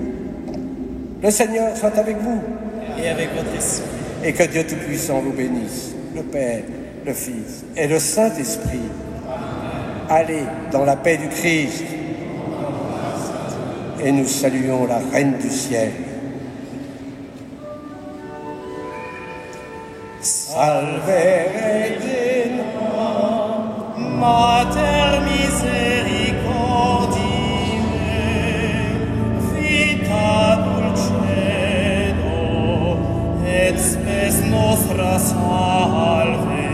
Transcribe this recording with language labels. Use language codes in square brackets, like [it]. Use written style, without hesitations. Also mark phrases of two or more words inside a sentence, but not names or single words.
[fr] Le Seigneur soit avec vous. Et avec votre esprit. Et que Dieu Tout-Puissant vous bénisse, le Père, le Fils et le Saint-Esprit. Allez dans la paix du Christ. Et nous saluons la Reine du ciel. [la] Salve Regina, Mater misericordiae, vita dulcedo, et spes nostra salve,